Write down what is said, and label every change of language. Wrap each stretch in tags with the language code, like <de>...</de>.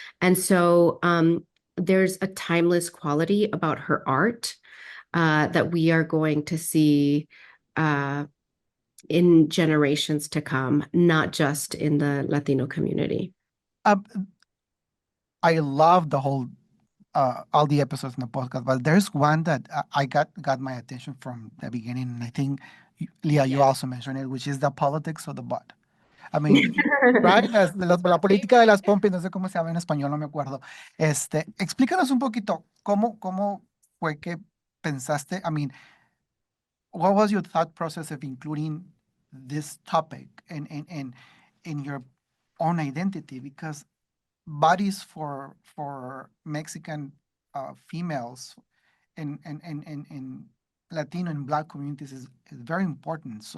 <en>And so there's a timeless quality about her art that we are going to see uh, in generations to come, not just in the Latino community. Um, I love the whole all the episodes in the podcast, but there's one that I got my attention from the beginning, and I think Leah, you Yes. also mentioned it, which is the politics of the butt. I mean, right?</en> <es>La política de las pompis, no sé cómo se llama en español, no me acuerdo. Explícanos un poquito cómo fue que pensaste.</es> <en>I mean, what was your thought process of including this topic in your own identity? Because bodies for Mexican females in Latino and Black communities is very important.</en>